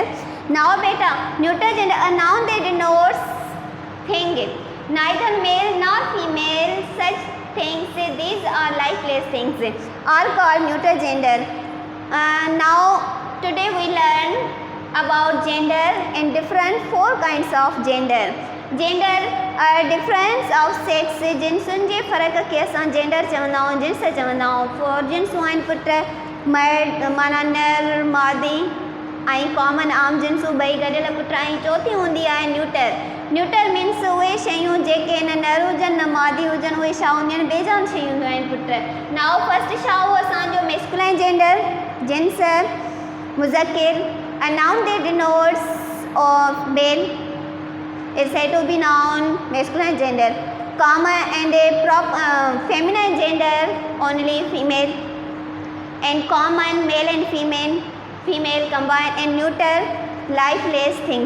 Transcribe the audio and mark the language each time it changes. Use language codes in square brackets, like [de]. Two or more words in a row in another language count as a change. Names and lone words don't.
[en] Now beta, neuter gender, a noun that denotes thing neither male nor female, such things these are lifeless things are called neuter gender. Now today we learn about gender and different 4 kinds of gender. Gender difference of sex, [sd] जिन्सुनि जे फ़र्क़ खे असां जेंडर चवंदा आहियूं, जिन्स चवंदा आहियूं. 4 जिन्सूं आहिनि पुट, मर्द माना नर मादी ऐं कॉमन आम जिन्सूं ॿई गॾियल पुट, ऐं चौथी हूंदी आहे न्यूटर. [en] neuter means [sd] उहे शयूं जेके न नर हुजनि न मादी हुजनि, उहे छा हूंदियूं आहिनि, बेजान शयूं हूंदियूं आहिनि पुट. [en] now first [sd] छा हो असांजो [en] masculine gender, [sd] जिन्स मुज़किर, [en] a noun that denotes of male is said to be noun masculine gender. Common and feminine gender only female, and common male and female combined, and neuter lifeless things.